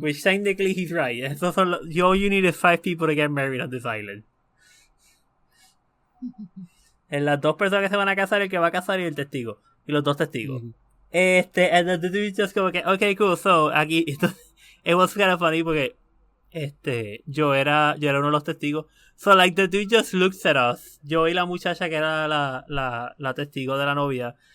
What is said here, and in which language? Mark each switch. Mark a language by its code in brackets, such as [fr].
[en] Which technically he's right. All you need is 5 people to get married on this island. [es] En las 2 personas que se van a casar, el que va a casar y el testigo. Y los 2 testigos. Mm-hmm. [en] And the dude just [es] como que, okay, cool. So, aquí, [en] it was kind of funny [es] porque, yo era uno de los testigos. [en] So, like, the dude just looks at us. [es] Yo y la muchacha que era la testigo de la novia.